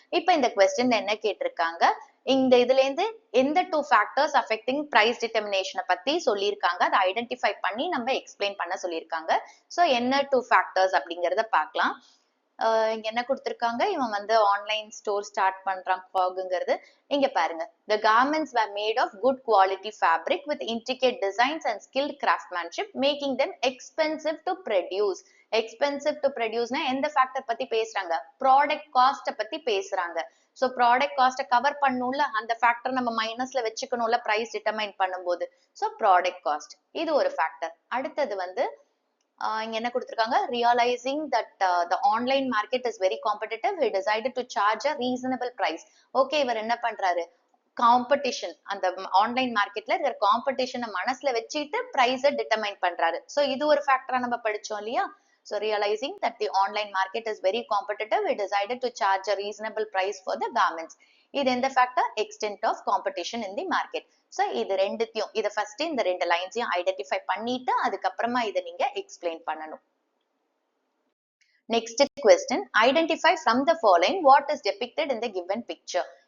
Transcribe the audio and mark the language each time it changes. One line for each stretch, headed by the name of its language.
Tamil: இப்போ இந்த கொஸ்டின்ல என்ன கேட்டிருக்காங்க, இந்த இதுல இருந்து எந்த 2 ஃபேக்டர்ஸ் அஃபெக்டிங் பிரைஸ் டிட்டர்மினேஷனை பத்தி சொல்லியிருக்காங்க, அதை ஐடென்டிஃபை பண்ணி நம்ம எக்ஸ்பிளைன் பண்ண சொல்லியிருக்காங்க. ஸோ என்ன 2 ஃபேக்டர்ஸ் அப்படிங்கிறத பார்க்கலாம். இங்க என்ன கொடுத்திருக்காங்க, இவன் வந்து ஆன்லைன் ஸ்டோர் ஸ்டார்ட் பண்றான் ஃபாகுங்கிறது. இங்க பாருங்க,
English: the garments were made of good quality fabric with intricate designs and skilled craftsmanship making them expensive to produce.
Tamil: Expensive to ப்ரொடியூஸ்னா எந்த ஃபேக்டர் பத்தி பேசுறாங்க, ப்ராடக்ட் காஸ்ட பத்தி பேசுறாங்க. சோ ப்ராடக்ட் காஸ்ட கவர் பண்ணும்ல, அந்த factor நம்ம மைனஸ்ல வச்சுக்கணும்ல பிரைஸ் டிட்டர்மைன் பண்ணும்போது. So product cost இது ஒரு ஃபேக்டர். அடுத்தது வந்து இங்க என்ன கொடுத்திருக்காங்க,
English: realizing that the online market is very competitive, he decided to charge a reasonable price.
Tamil: Okay, இவர் என்ன பண்றாரு, காம்படிஷன், அந்த ஆன்லைன் மார்க்கெட்ல இருக்கிற காம்படிஷனை மனசுல வச்சுட்டு பிரைஸை டிட்டர்மைன் பண்றாரு. சோ இது ஒரு ஃபேக்டரா நம்ம படிச்சோம் இல்லையா.
English: So realizing that the online market is very competitive, we decided to charge a reasonable price for the garments.
Tamil: இது எந்த factor,
English: extent of competition in the market.
Tamil: So இது ரெண்டுத்தையும், இத ஃபர்ஸ்ட் இந்த ரெண்டு லைன்ஸையும் ஐடென்டிஃபை பண்ணிட்டு அதுக்கப்புறமா இதை நீங்க எக்ஸ்பிளைன் பண்ணணும்.
English: Next question, identify from the following what is depicted in the given picture.